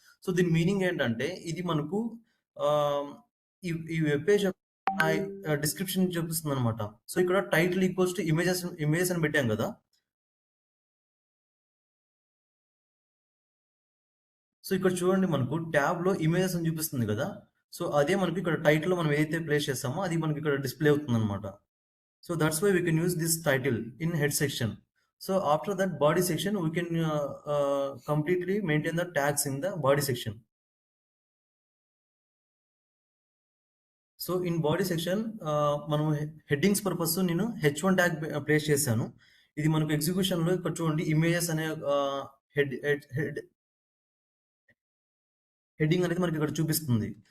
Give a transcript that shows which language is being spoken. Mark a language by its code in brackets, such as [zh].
[te] So దీని meaning ఏంటంటే ఇది మనకు ఆహ్, ఈ వెబ్ పేజ్ డిస్క్రిప్షన్ చూపిస్తుందనమాట. సో ఇక్కడ టైటిల్ ఈక్వల్స్ టు ఇమేజెస్ అని పెట్టాం కదా! సో ఇక్కడ చూడండి మనకు ట్యాబ్‌లో ఇమేజెస్ అని చూపిస్తుంది కదా! సో అదే మనకి ఇక్కడ టైటిల్‌లో మనం ఏదైతే ప్లేస్ చేస్తామో అది మనకి ఇక్కడ డిస్‌ప్లే అవుతుందన్నమాట. [en] So that's why we can use this title in head section. So after that body section, we can completely maintain the tags in the body section. [te] So in body section మనం headings purpose నేను H1 tag place చేశాను. ఇది మనకు ఎగ్జిక్యూషన్‌లో ఇక్కడ చూడండి images అనే head head head heading అనేది మనకి ఇక్కడ చూపిస్తుంది.